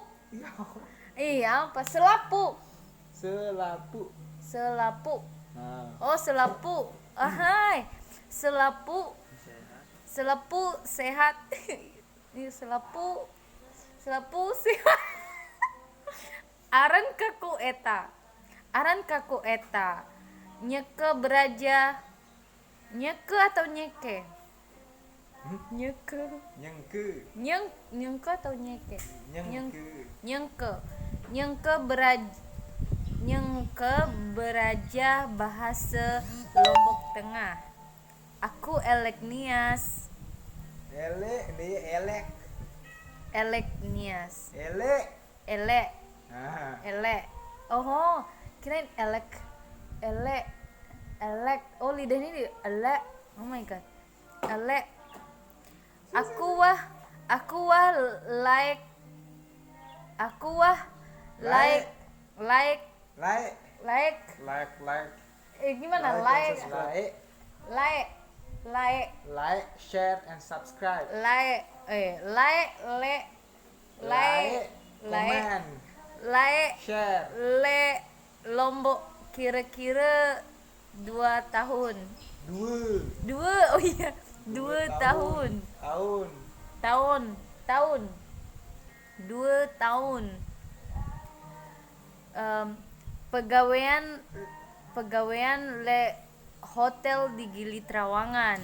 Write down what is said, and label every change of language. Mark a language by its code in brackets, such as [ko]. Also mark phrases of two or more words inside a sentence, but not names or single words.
[id] Ya. Iya, apa? Selapuk. [sas] Selapuk. Selapuk. [id] Nah. [sas] Oh, selapuk. Ahai. Selapuk. Selapuk sehat. Ini selapuk. Selapuk sehat. Aran kaku eta. Aran kaku eta. Nyeke beraja. Nyeke atau nyeke? Nyeke. Nyengke. Nyengke atau nyeke? Nyengke. Nyengke. Nyengke beraja [id] bahasa Lombok Tengah. [sas] Aku Elek Nias. Elek. Elek Nias. Elek. Elek. [id] Nah. Elek. Oh, kirain elek. Elek. Elek. Oh, lidahnya di elek. [en] Oh my god. [sas] Elek. Aku wah like. Aku wah like. [id] Gimana? Like. [en] Share and subscribe. Comment. Share. [id] Lombok kira-kira 2 tahun. 2 Oh iya, 2 tahun. Tahun. 2 tahun. Pegawaian le hotel di Gili Trawangan.